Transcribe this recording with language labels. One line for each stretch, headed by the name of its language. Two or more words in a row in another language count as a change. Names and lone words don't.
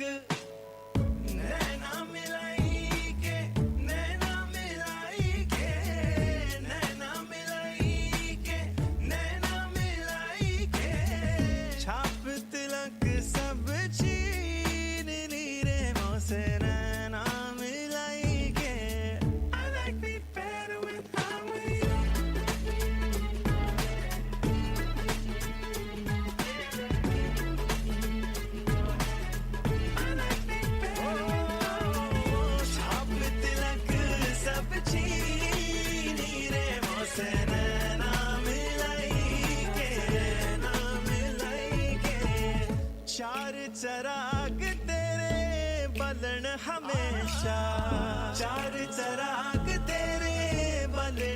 Braj: नैना मिलाई के नैना मिलाई के नैना मिलाई के नैना मिलाई के छाप तिलक सब छीन ली रे मोसे नैना मिलाई के
English: I like me better with harmony.
Braj: छाप तिलक सब छीनी रे मोसे नैना मिलाई के नैना मिलाई के
Punjabi: चार चराग तेरे बलन हमेशा चार चराग तेरे बलन